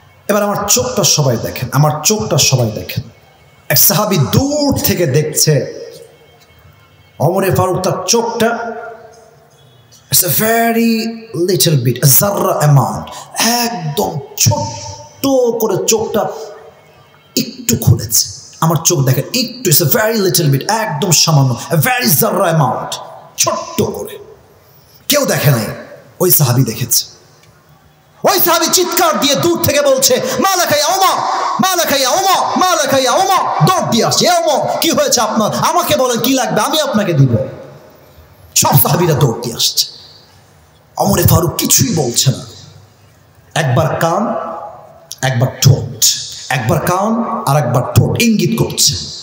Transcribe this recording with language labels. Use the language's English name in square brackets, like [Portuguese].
[Bangla] এবার আমার চোখটা সবাই দেখেন, আমার চোখটা সবাই দেখেন। এক সাহাবী দূর থেকে দেখছে ওমরে ফারুক, তার চোখটা [English] it's a very little bit, a zarra amount, [Bangla] একদম ছোট্ট করে চোখটা একটু খুলেছে। আমার চোখ দেখেন একটু, [English] it's a very little bit, [Bangla] একদম সামান্য, [English] a very zarra amount, [Bangla] ছোট্ট করে। কেউ দেখে নাই, ওই সাহাবী দেখেছে। ওই সাহাবী চিৎকার দিয়ে দূর থেকে বলছে, [Arabic] মালাকা ইয়া ওমর, মালাকা ইয়া ওমর, [Bangla] মালাকা ইয়া ওমর, দৌড় দিয়ে আসছে, ওমর কি হয়েছে আপনার, আমাকে বলেন কি লাগবে, আমি আপনাকে দিব। সব সাহাবীরা দৌড় দিয়ে আসছে। ওমরে ফারুক কিছুই বলছে না, একবার কান একবার ঠোঁট, একবার কান আর একবার ঠোঁট ইঙ্গিত করছে।